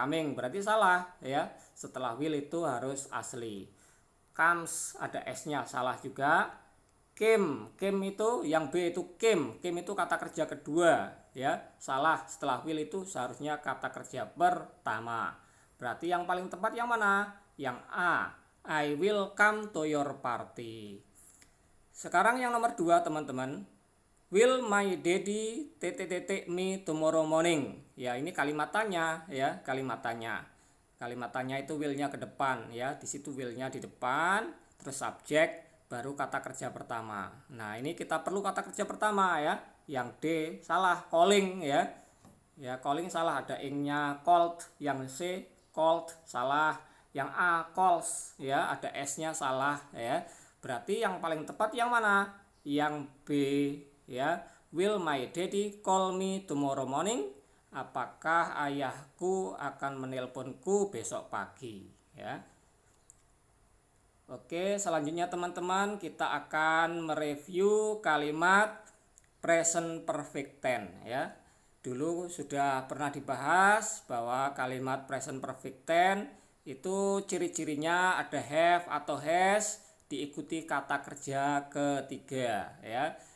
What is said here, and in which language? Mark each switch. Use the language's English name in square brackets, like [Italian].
[Indonesian] Coming berarti salah ya. Setelah will itu harus asli. Comes ada s-nya, salah juga. Came itu yang B itu came itu kata kerja kedua ya. Salah, setelah will itu seharusnya kata kerja pertama. Berarti yang paling tepat yang mana? Yang A, [English] I will come to your party. [Indonesian] Sekarang yang nomor 2 teman-teman. [English] Will my daddy me tomorrow morning. [Indonesian] Ya, ini kalimat tanya ya, kalimat tanya. Kalimat tanya itu will-nya ke depan ya. Di situ will-nya di depan, terus subjek, baru kata kerja pertama. Nah, ini kita perlu kata kerja pertama ya. Yang D salah, calling ya. Ya, calling salah, ada ing-nya called. Yang C called salah. Yang A calls ya, ada s-nya salah ya. Berarti yang paling tepat yang mana? Yang B ya. [English] Will my daddy call me tomorrow morning? [Indonesian] Apakah ayahku akan menelponku besok pagi ya. Oke, selanjutnya teman-teman, kita akan mereview kalimat present perfect tense ya. Dulu sudah pernah dibahas bahwa kalimat present perfect tense itu ciri-cirinya ada have atau has diikuti kata kerja ketiga ya.